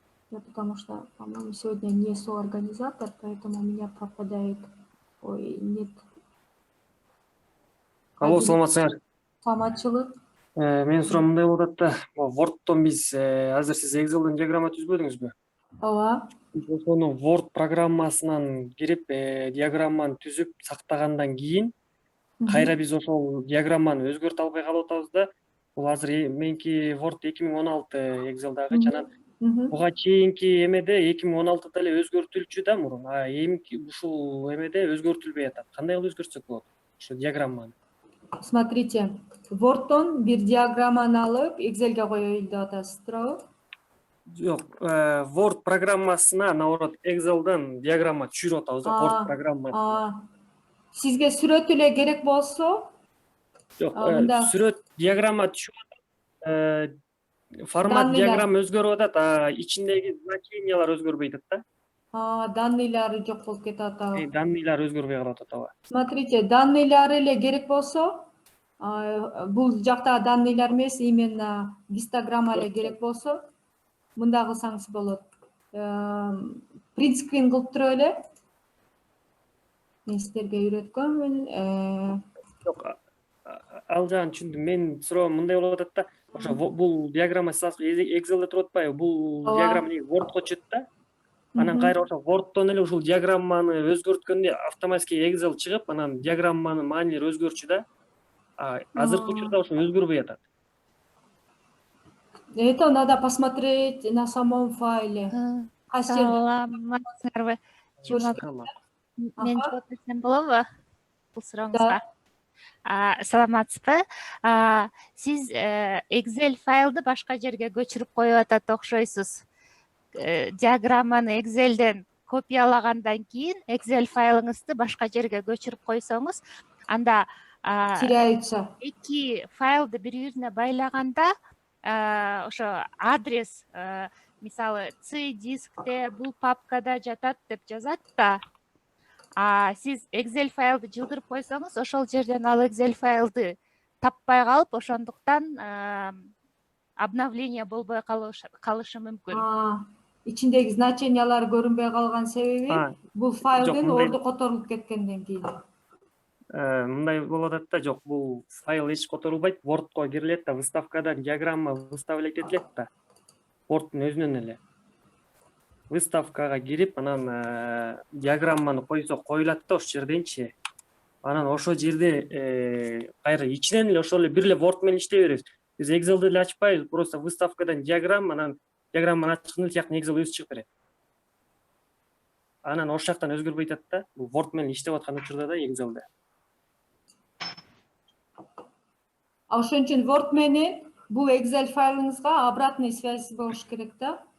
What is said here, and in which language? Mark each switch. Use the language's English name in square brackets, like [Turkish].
[Russian] Потому что, по-моему, сегодня не соорганизатор, поэтому у меня пропадает. Ой, нет. [Kyrgyz] Алло, саламатсыздар. Саламатчылык. Менин суроом мындай болуп атат да, Word'тон биз азыр сиз Excel'ден диаграмма түзбөдүңүзбү? ооба. Биз ошону Word программасынан кирип, диаграмманы түзүп сактагандан кийин кайра биз ошол диаграмманы өзгөртө албай калып атабыз да. Бул азыр меники Word 2016 Excel'дагычы. Анан буга чейинки эмеде 2016 эле өзгөртүлчү да мурун, а эмки ушул эмеде өзгөртүлбөй атат. Кандай кылып өзгөртсөк болот ошо диаграмманы? [Russian] Смотрите, [Kyrgyz] Word'тон бир диаграмманы алып Excel'ге коёюл деп атасыз, туурабы? Жок, Word программасына наоборот Excel'дан диаграмма түшүрүп атабыз да, Word программасына. Сизге сүрөт эле керек болсо, Жок, мында сүрөт диаграмма түшүп атат, формат данныйлар, диаграмма өзгөрүп атат, а ичиндеги значениялар өзгөрбөй атат да. данныйлары жок болуп кетип атабы? Данныйлар өзгөрбөй калып атат, ооба. [Russian] Смотрите, [Kyrgyz] данныйлары эле керек болсо, бул жактагы данныйлар эмес, именно гистограмма эле керек болсо, мындай кылсаңыз болот. Print screen кылып туруп эле, мен сиздерге үйрөткөнмүн. Жок, ал жагын түшүндүм. Менин суроом мындай болуп атат да, ошо бул диаграмма сиз Excel'де туруп атпайбы? Бул Ооба. диаграмма Word'ко түшөт да. Анан кайра ошо Word'тон эле ушул диаграмманы өзгөрткөндө [Russian] автоматически [Kyrgyz] Excel чыгып, анан диаграмманын маанилери өзгөрчү да. Азыркы учурда ошо өзгөрбөй атат. [Russian] Это надо посмотреть на самом файле. [Kyrgyz] Кайсы жерде? Саламатсыңарбы? Мен жооп берсем болобу бул сурооңузга? Саламатсызбы? Сиз Excel файлды башка жерге көчүрүп коюп атат окшойсуз. Диаграмманы Excel'ден копиялагандан кийин Excel файлыңызды башка жерге көчүрүп койсоңуз, анда [Russian] теряются. [Kyrgyz] Эки файлды бири-бирине байлаганда ошо адрес, мисалы C дискте, бул папкада жатат деп жазат да. Сиз Excel файлды жылдырып койсоңуз, ошол жерден ал Excel файлды таппай калып, ошондуктан обновление болбой калышы мүмкүн. Ичиндеги значениялар көрүнбөй калган себеби бул файлдын орду которулуп кеткенден кийин. Мындай болуп атат да, жок, бул файл эч которулбайт, Word'ко кирилет да, выставкадан диаграмма выставлять этилет да. Word'дун өзүнөн эле. Выставкага кирип, анан диаграмманы койсо коюлат да ошол жерденчи. Анан ошол жерде кайра ичинен эле ошол эле бир эле Word менен иштей беребиз. Биз Excel'ди эле ачпайбыз, [Russian] просто выставкадан [Kyrgyz] диаграмма, анан диаграмманы ачканда тияктан Excel өзү чыгып берет. Анан ошол жактан өзгөрбөй атат да, бул Word менен иштеп аткан учурда да Excel'де. Ошон үчүн Word менен бул Excel файлыңызга [Russian] обратный связь [Kyrgyz] болуш керек да.